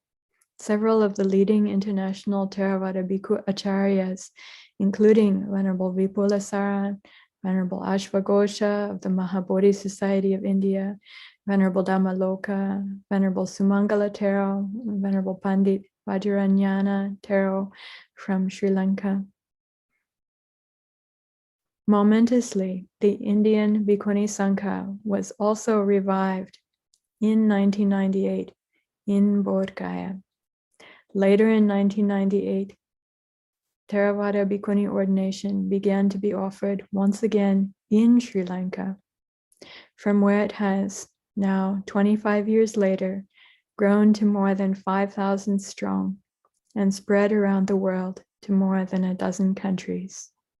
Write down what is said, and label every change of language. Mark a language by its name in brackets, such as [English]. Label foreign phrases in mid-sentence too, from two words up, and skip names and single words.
[English] Several of the leading international Theravada Bhikkhu Acharyas, including Venerable Vipulasara, Venerable Ashvaghosha of the Maha Bodhi Society of India, Venerable Dhammacakkappavattana, Venerable Sumangala Thero, Venerable Pandit Vajranyana Thero from Sri Lanka. Momentously, the Indian Bhikkhuni Sangha was also revived in 1998 in Bodh Gaya. Later in 1998, Theravada Bhikkhuni ordination began to be offered once again in Sri Lanka, from where it has now, 25 years later, grown to more than 5,000 strong and spread around the world to more than a dozen countries.